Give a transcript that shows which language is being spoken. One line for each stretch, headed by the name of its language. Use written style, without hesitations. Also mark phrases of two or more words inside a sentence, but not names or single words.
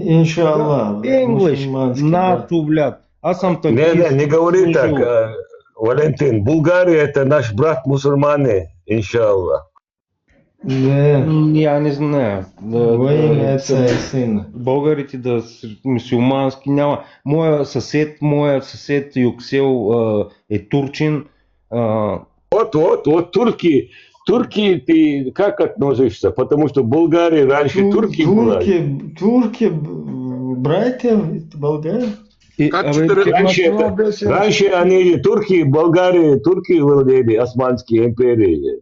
Russian: Иншаллах. English. НАТО, блядь. А сам так... Не говори так, Валентин. Болгария это наш брат мусульмане, иншаллах. Да. Я не знаю. Во имя Отца и Сына.
Bulgarian: Българите да са мюсюлмански няма. Моят съсед Юксел е турчин.
Russian: Вот турки ты как относишься? Потому что в Болгарии раньше турки были. Турки, братья болгары. Раньше они турки, Болгарии, турки владели Османской империей.